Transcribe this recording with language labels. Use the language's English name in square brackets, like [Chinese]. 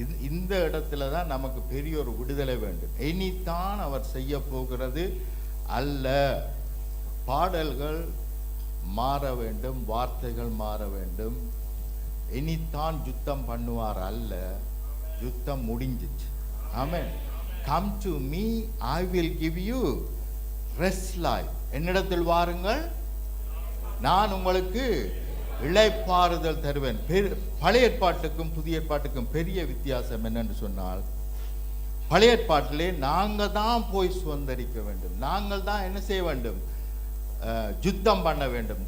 [Tamil] இந்த இடத்துல தான் நமக்கு பெரிய ஒரு விடுதலை வேண்டும். இனித்தான் அவர் செய்ய போகிறது அல்ல. பாடல்கள் மாற வேண்டும், வார்த்தைகள் மாற வேண்டும். இனித்தான் யுத்தம் பண்ணுவார் அல்ல, யுத்தம் முடிஞ்சிச்சு. ஆமென். [English] Come to me, I will give you rest life. [Tamil] என்னிடத்தில் வாருங்கள், நான் உங்களுக்கு இளைப்பாறுதல் தருவேன். பழைய ஏற்பாட்டுக்கும் புதிய ஏற்பாட்டுக்கும் பெரிய வித்தியாசம் என்னன்னு சொன்னால், பழைய ஏற்பாட்டிலே நாங்கள் தான் போய் சுதந்திரிக்க வேண்டும், நாங்கள் தான் என்ன செய்ய வேண்டும்? யுத்தம் பண்ண வேண்டும்.